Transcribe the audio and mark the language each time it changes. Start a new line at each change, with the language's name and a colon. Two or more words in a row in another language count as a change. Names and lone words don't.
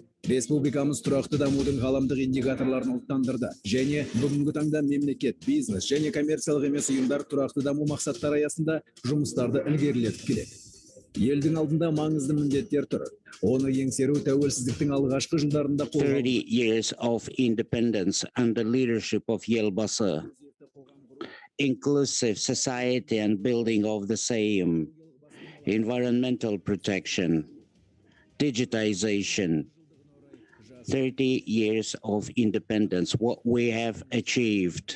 Kazakh: Республикамыз тұрақты дамудың ғаламдық индикаторларын ұлттандырды және бүгінгі таңда мемлекет, бизнес және коммерциялық емес ұйымдар тұрақты даму мақсаттары аясында жұмыстарды ілгерілетіп келеді. Елдің алдында маңызды міндеттер тұр. Оны еңсеру тәуелсіздіктің алғашқы жылдарында
English: 30 years of independence under leadership of Елбасы. Inclusive society and building of the same, environmental protection, digitization, 30 years of independence, what we have achieved.